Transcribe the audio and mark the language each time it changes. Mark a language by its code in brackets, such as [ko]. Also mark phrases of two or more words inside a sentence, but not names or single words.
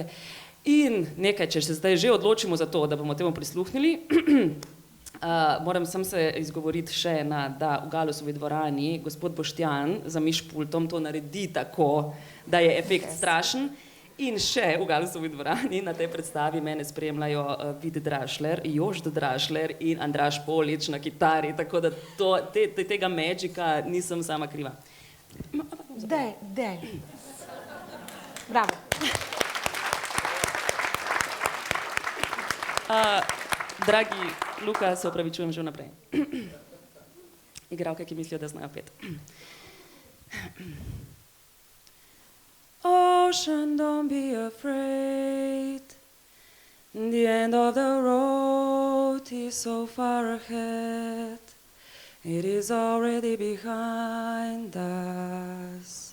[sl] In nekaj, če se zdaj že odločimo za to, da bomo temu prisluhnili, moram sem se izgovoriti še da v Galusovi dvorani gospod Boštjan za mišpultom to naredi tako, da je efekt strašen in še v Galusovi dvorani na tej predstavi mene spremljajo Vid Drašler, Jožd Drašler in Andraž Polič na kitari, tako da tega magika nisem sama kriva. Dej. Bravo. Dragi Luka, se opravičujem že vnaprej. Igralke, ki mislijo, da znajo pet. [en] Ocean, don't be afraid. The end of the road is so far ahead. It is already behind us.